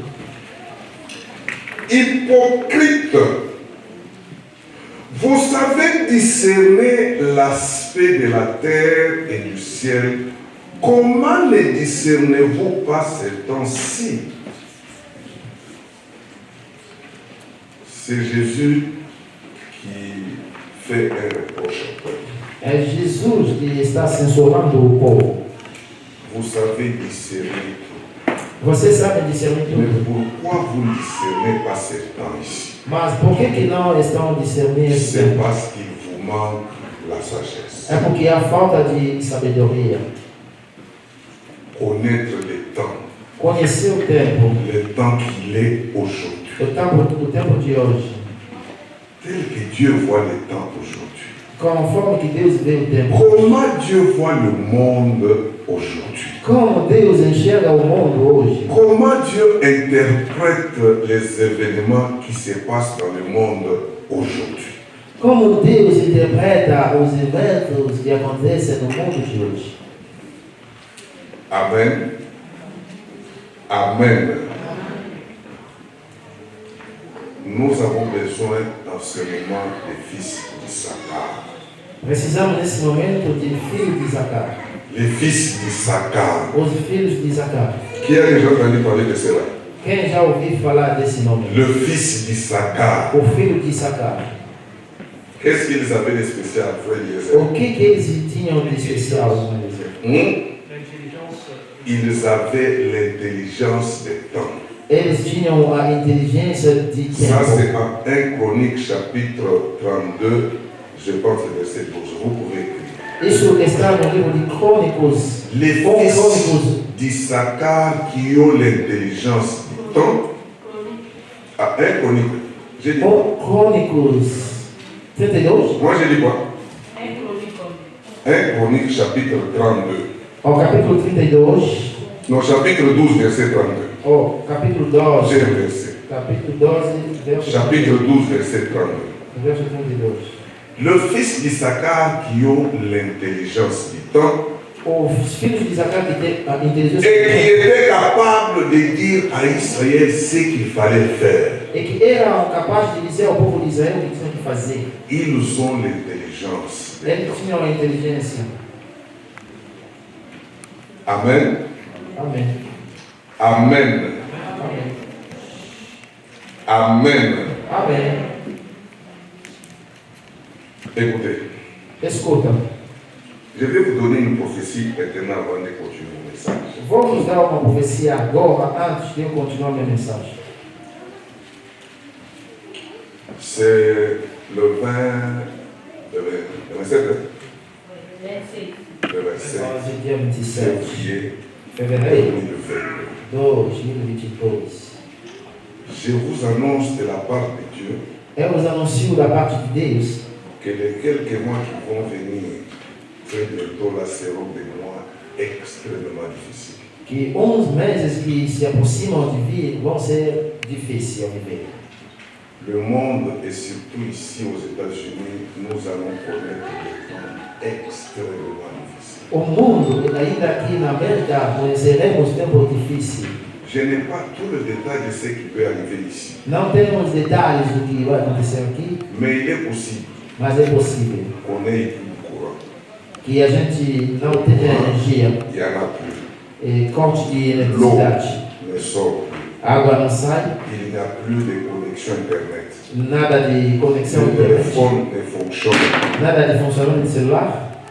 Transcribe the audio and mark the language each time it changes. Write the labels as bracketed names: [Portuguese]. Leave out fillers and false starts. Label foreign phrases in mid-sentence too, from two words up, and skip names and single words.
[French] Hypocrite, vous savez discerner l'aspect de la terre et du ciel. Comment ne discernez-vous pas ces temps-ci? C'est Jésus qui fait un reproche au peuple. [Portuguese] É Jesus que está censurando o povo. [French] Vous savez discerner tout. [Portuguese] Vocês sabem discernir [French] Mais [Portuguese] tudo. [French] pourquoi vous ne discernez pas ces temps ici? [Portuguese] Mas por que não estão discernindo esse [French] C'est [Portuguese] tempo? [French] parce qu'il vous manque la sagesse. [Portuguese] É porque há falta de sabedoria. [French] Connaître le temps, [Portuguese] Conhecer o tempo, [French] le temps qu'il est aujourd'hui. [Portuguese] o tempo de hoje. [French] Tel que Dieu voit le temps aujourd'hui. [Portuguese] Conforme que Deus vê o tempo. [French] Comment Dieu voit le monde aujourd'hui? [Portuguese] Como Deus enxerga o mundo hoje. [French] Comment Dieu interprète les événements qui se passent dans le monde aujourd'hui? [Portuguese] Como Deus interpreta os eventos que acontecem no mundo de hoje. [French] Amen. Amen. Nous avons besoin d'enseignement des fils d'Issachar. [Portuguese] Precisamos nesse momento de filhos de Isacar. [French] Les fils d'Issachar. [Portuguese] Os filhos de Isacar. [French] Qui a déjà entendu parler de cela? [Portuguese] Quem já ouviu falar desse nome? [French] Le fils d'Issachar. [Portuguese] O filho de Isacar. [French] Qu'est-ce qu'ils avaient de spécial, frère Eliezer? [Portuguese] O que eles tinham de especial, irmão Eliezer? [French] Ils avaient l'intelligence des temps. [Portuguese] Eles tinham a inteligência de [French] Ça, c'est [Portuguese] tempo. [French] en 1 Chronique, chapitre 32, je pense le verset 12. Vous pouvez écrire. [Portuguese] Isso está no livro de Crônicos. [French] Les fils d'Issachar qui ont l'intelligence du temps. Ah, 1 Chronique. J'ai dit quoi? [Portuguese] Crônicos 32. [French] Moi, j'ai dit quoi? 1 Chronique, chapitre 32. [Portuguese] Ao capítulo 32. [French] Non, chapitre 12, verset 32. [Portuguese] Ao capítulo [French] J'ai [Portuguese] 12. [French] un verset. [Portuguese] Capítulo 12, verso [French] Chapitre 12, verset 32. [Portuguese] verso 32. [French] Le fils d'Issachar qui ont l'intelligence du temps [Portuguese] Os filhos de Isacar que têm a inteligência [French] et qui étaient capables de dire à Israël ce qu'il fallait faire. [Portuguese] e que eram capazes de dizer ao povo de Israel o que tinham que fazer. [French] Ils ont l'intelligence. [Portuguese] Eles tinham a inteligência. [French] Amen. [Portuguese] Amém. [French] Amen. [Portuguese] Amém. [French] Amen. [Portuguese] Amém. [French] Écoutez, [Portuguese] Escuta, [French] je vais vous donner une prophétie maintenant avant de continuer le message. [Portuguese] vou vos dar uma profecia agora, antes de eu continuar minha mensagem. [French] C'est le 20, le 27, le 27 [Portuguese] Hoje, dia 27 de [French] février [Portuguese] fevereiro [French] 2022. [Portuguese] 2022. [French] Je vous annonce de la part de Dieu [Portuguese] Eu vos anuncio da parte de Deus [French] que les quelques mois qui vont venir, très bientôt, là, seront des mois extrêmement difficiles. [Portuguese] que uns meses que se aproximam de vir vão ser difíceis ao viver. [French] le monde et surtout ici aux États-Unis, nous allons connaître des temps extrêmement difficiles. [Portuguese] O mundo, ainda aqui na América, conheceremos tempos difíceis. [French] Je n'ai pas tout le détail de ce qui peut arriver ici, [Portuguese] Não temos detalhes do que vai acontecer aqui, [French] mais il est possible [Portuguese] mas é possível [French] qu'on ait plus de courant. [Portuguese] que a gente não tenha energia, [French] Il n'y en a plus. [Portuguese] corte de [French] L'eau [Portuguese] eletricidade, [French] ne sort plus. [Portuguese] a água não sai, [French] Il n'y a plus de connexion Internet. [Portuguese] nada de conexão [French] Le [Portuguese] internet, [French] téléphone ne fonctionne. [Portuguese] nada de funcionamento de celular.